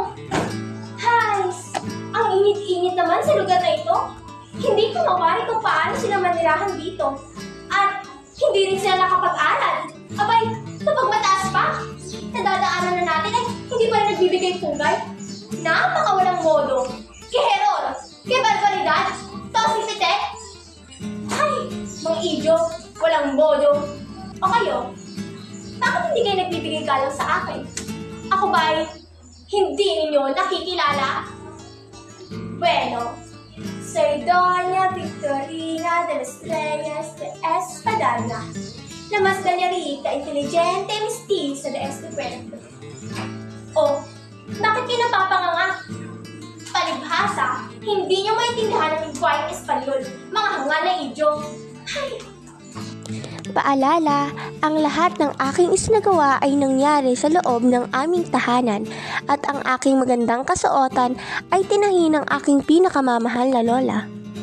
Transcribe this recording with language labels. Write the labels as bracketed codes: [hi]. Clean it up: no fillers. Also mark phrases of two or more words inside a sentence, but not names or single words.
[tl] Hay, ang init-init naman sa lugar na ito. Hindi ko mawari kung paano sila manirahan dito. At hindi rin sila nakapag-aral. Abay, kapag mataas pa, nadadaanan na natin ay hindi pa rin nagbibigay pugay. Napakawalang modo. [es] ¡Qué error! ¡Qué barbaridad! [tl] ¡Tosipite! Ay, mga idyo, walang bodo. O kayo, bakit hindi kayo nagbibigay galang sa akin? Ako ba'y hindi ninyo nakikilala? [es] Bueno, soy Doña Victorina de los Reyes de Espadaña, la más gallarita, inteligente, mestiza de este pueblo. [tl] Oh, bakit kayo napapanganga? Palibhasa, hindi niyo maintindihan ang lingwaheng Espanyol, mga hanga na idyo. Ay! Paalala, ang lahat ng aking isinagawa ay nangyari sa loob ng aming tahanan at ang aking magandang kasuotan ay tinahi ng aking pinakamamahal na lola.